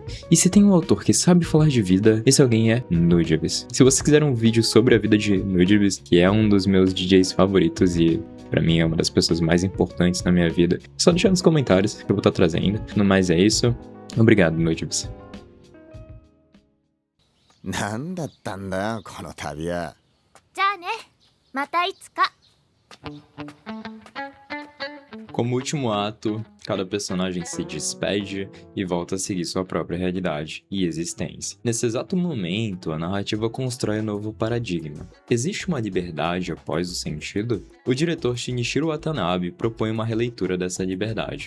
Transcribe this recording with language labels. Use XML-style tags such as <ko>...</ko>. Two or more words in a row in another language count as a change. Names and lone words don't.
<pt>E se tem um autor que sabe falar de vida, esse alguém é Nujabes. Se você quiser um vídeo sobre a vida de Nujabes, que é um dos meus DJs favoritos e pra mim é uma das pessoas mais importantes na minha vida, só deixa nos comentários que eu vou estar trazendo. No mais é isso. Obrigado, Nujabes.</pt> <ja>なんだったんだよこの旅は。じゃあね、またいつか。</ja> <pt>Como último ato, cada personagem se despede e volta a seguir sua própria realidade e existência. Nesse exato momento, a narrativa constrói um novo paradigma. Existe uma liberdade após o sentido? O diretor Shinichiro Watanabe propõe uma releitura dessa liberdade.</pt>